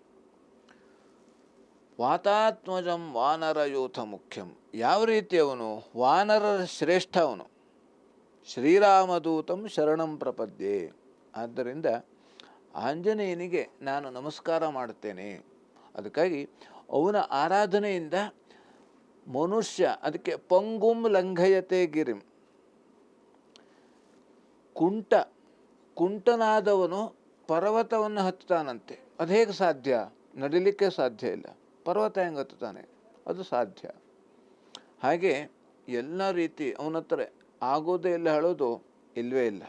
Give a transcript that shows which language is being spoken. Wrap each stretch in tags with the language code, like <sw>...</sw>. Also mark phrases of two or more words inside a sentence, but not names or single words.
<sa>ವಾತಾತ್ಮಜಂ ವಾನರಯೂಥ ಮುಖ್ಯಂ,</sa> <kn>ಯಾವ ರೀತಿ ಅವನು ವಾನರರ ಶ್ರೇಷ್ಠ ಅವನು.</kn> <sa>ಶ್ರೀರಾಮದೂತಂ ಶರಣಂ ಪ್ರಪದ್ಯೆ,</sa> <kn>ಆದ್ದರಿಂದ ಆಂಜನೇಯನಿಗೆ ನಾನು ನಮಸ್ಕಾರ ಮಾಡುತ್ತೇನೆ. ಅದಕ್ಕಾಗಿ ಅವನ ಆರಾಧನೆಯಿಂದ ಮನುಷ್ಯ, ಅದಕ್ಕೆ</kn> <sa>ಪಂಗುಂ ಲಂಘಯತೆ ಗಿರಿಂ,</sa> <kn>ಕುಂಟನಾದವನು ಪರ್ವತವನ್ನು ಹತ್ತುತ್ತಾನಂತೆ. ಅದು ಹೇಗೆ ಸಾಧ್ಯ? ನಡಿಲಿಕ್ಕೆ ಸಾಧ್ಯ ಇಲ್ಲ. ಪರ್ವತ ಹೆಂಗೆ ಹತ್ತುತ್ತಾನೆ? ಅದು ಸಾಧ್ಯ. ಹಾಗೆ ಎಲ್ಲ ರೀತಿ ಅವನ ಹತ್ರ ಆಗೋದೇ ಇಲ್ಲ, ಹೇಳೋದು ಇಲ್ಲವೇ ಇಲ್ಲ.</kn>